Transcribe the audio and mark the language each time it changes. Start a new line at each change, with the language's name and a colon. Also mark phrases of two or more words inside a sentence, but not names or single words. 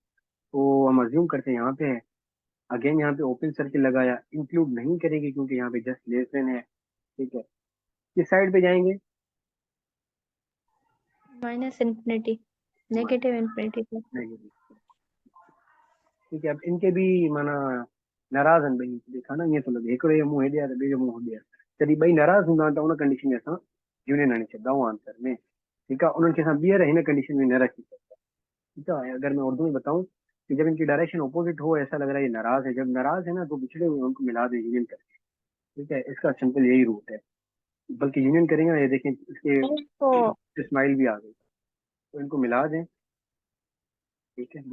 Urdu: تو ہم اَزیوم کرتے ہیں یہاں پہ ہے۔ اگین یہاں پہ
English: open circle
Urdu: لگایا، انکلوڈ نہیں کرے گی کیونکہ یہاں پہ
English: just less than
Urdu: ہے، ٹھیک ہے. کس سائیڈ پہ جائیں گے?
English: minus infinity, negative infinity sir.
Urdu: نیگیٹو، ٹھیک ہے۔ اب ان کے بھی
Sindhi: माना नाराज हन भाई,
Urdu: دیکھا نا,
Sindhi: ये तो लगे हिकिड़े जो मुंहुं हेॾे आहे त ॿिए जो मुंहुं होॾे आहे। जॾहिं ॿई नाराज़ हूंदा त उन कंडीशन में असां यूनियन आणे छॾंदा आहियूं आंसर में,
Urdu: ٹھیک ہے.
Sindhi: उन्हनि खे असां ॿीहर हिन कंडीशन में न रखी सघंदा,
Urdu: ٹھیک ہے. اگر میں اردو میں بتاؤں کہ جب ان کی ڈائریکشن اپوزٹ ہو، ایسا لگ رہا ہے یہ ناراض ہے، جب ناراض ہے نا تو بچھڑے ہوئے ان کو ملا دے یونین کر کے، ٹھیک ہے. اس کا سمپل یہی روٹ ہے، بلکہ یونین کریں گے نا، یہ دیکھیں इसको اس کے اسمائل بھی آ گئی، تو ان کو ملا دیں، ٹھیک ہے.